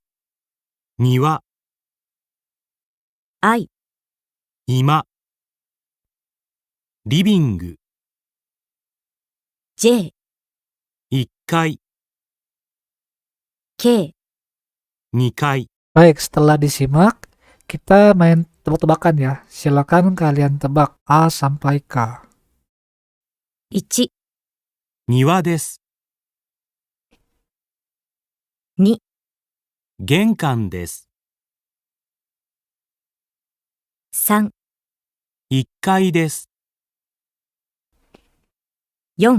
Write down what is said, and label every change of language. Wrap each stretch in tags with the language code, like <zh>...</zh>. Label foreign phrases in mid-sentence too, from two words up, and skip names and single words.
<ja>庭、 I、居間、リビング、 J、 1階、 K、 2階、</ja> <id>Baik, setelah disimak, kita main tebak-tebakan ya. Silakan kalian tebak A sampai K.</id> <ja>1、庭です。 2、玄関です。 3、 1階です。 4、</ja>